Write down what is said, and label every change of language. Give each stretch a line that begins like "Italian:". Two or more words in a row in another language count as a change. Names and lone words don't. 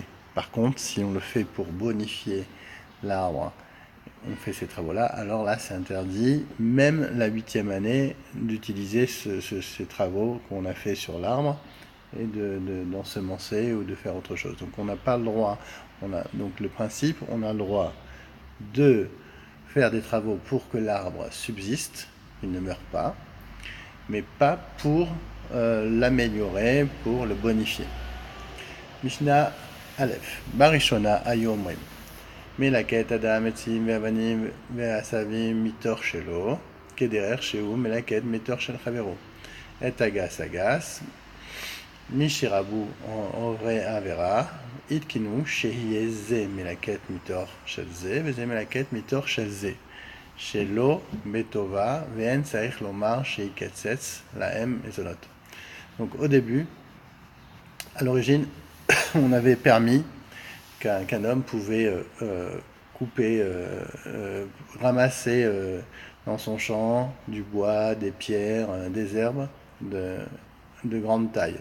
French: Par contre, si on le fait pour bonifier l'arbre, on fait ces travaux-là, alors là c'est interdit, même la 8e année, d'utiliser ces travaux qu'on a fait sur l'arbre et d'ensemencer ou de faire autre chose. Donc on n'a pas le droit, donc le principe, on a le droit de faire des travaux pour que l'arbre subsiste, il ne meurt pas, mais pas pour l'améliorer, pour le bonifier.
Hebrew: משנה א בראשונה היו אומרים. מלקט אדם עצים ואבנים ועשבים מתוך שלו, כדרך שהוא מלקט מתוך של חברו. את הגס הגס, מי שרבו עוברי עבירה, עדכנו שיהיה זה מלקט מתוך של זה, וזה מלקט מתוך של זה. שלא בטובה, ואין צריך לומר שיקצץ להם מזונות.
French: Donc au début, à l'origine, on avait permis qu'un homme pouvait couper, ramasser dans son champ du bois, des pierres, des herbes de grande taille.